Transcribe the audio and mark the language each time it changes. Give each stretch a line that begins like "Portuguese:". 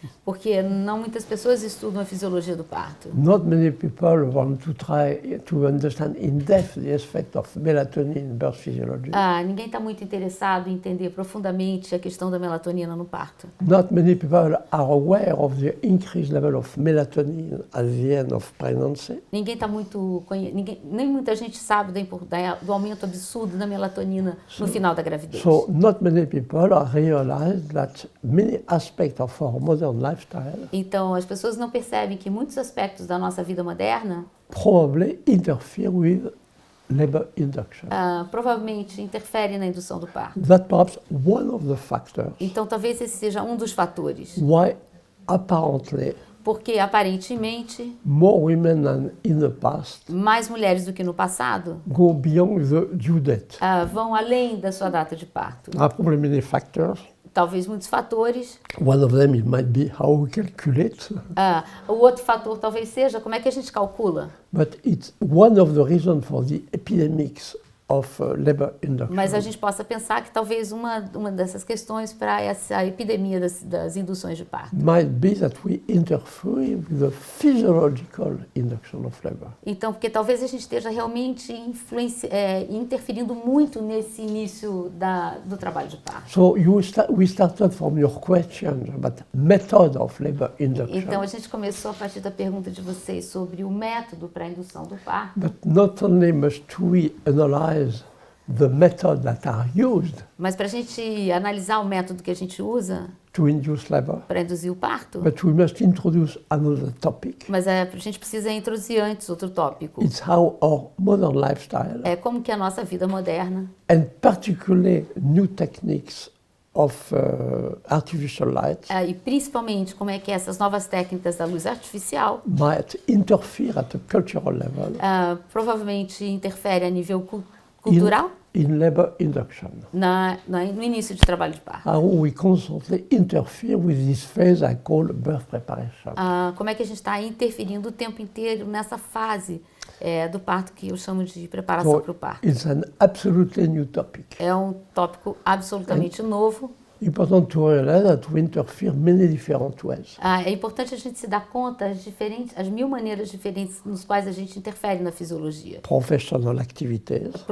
Portuguese: Porque não muitas pessoas estudam a fisiologia do parto.
English: Not many people want to try to understand in depth the effect of melatonin in birth physiology.
Portuguese: Ninguém está muito interessado em entender profundamente a questão da melatonina no parto.
English: Not many people are aware of the increased level of melatonin at the end of pregnancy.
Portuguese: Ninguém está muito, nem muita gente sabe do aumento absurdo da melatonina no final da gravidez.
English: So not many people are realized that many aspects of our modern lifestyle
Portuguese: Então, as pessoas não percebem que muitos aspectos da nossa vida moderna
English: probably interfere with labor induction.
Portuguese: provavelmente interferem na indução do parto.
English: That perhaps one of the factors
Portuguese: Então, talvez esse seja um dos fatores.
English: why apparently
Portuguese: Porque, aparentemente,
English: more women than in the past
Portuguese: mais mulheres do que no passado
English: go beyond the due date.
Portuguese: vão além da sua data de parto.
English: There are probably many factors.
Portuguese: Talvez muitos fatores.
English: One of them it might be how we calculate,
Portuguese: O outro fator talvez seja como é que a gente calcula.
English: but it's one of the reasons for the epidemics of labor induction.
Portuguese: Mas a gente possa pensar que talvez uma dessas questões para essa epidemia das induções de parto.
English: Might be that we interfere with the physiological induction of labor.
Portuguese: Então, porque talvez a gente esteja realmente interferindo muito nesse início do trabalho de parto.
English: So we started from your question about method of labor induction,
Portuguese: Então, a gente começou a partir da pergunta de vocês sobre o método para a indução do parto.
English: but not only must we analyze the method that are used
Portuguese: Mas para a gente analisar o método que a gente usa
English: to induce labor,
Portuguese: para induzir o parto,
English: but we must introduce another topic.
Portuguese: mas a gente precisa introduzir antes outro tópico.
English: It's how our modern lifestyle,
Portuguese: É como que a nossa vida moderna,
English: and particularly new techniques of artificial light,
Portuguese: e principalmente como é que essas novas técnicas da luz artificial
English: might interfere at a cultural level
Portuguese: provavelmente interfere a nível cultural
English: in labor induction.
Portuguese: no início de trabalho de parto.
English: How we constantly interfere with this phase I call birth preparation.
Portuguese: Como é que a gente está interferindo o tempo inteiro nessa fase do parto que eu chamo de preparação
English: So
Portuguese: para o parto.
English: it's an absolutely new topic.
Portuguese: É um tópico absolutamente novo.
English: Important to realize that we interfere many different ways.
Portuguese: É importante a gente se dar conta as 1000 maneiras diferentes nos quais a gente interfere na fisiologia.
English: Professional activities,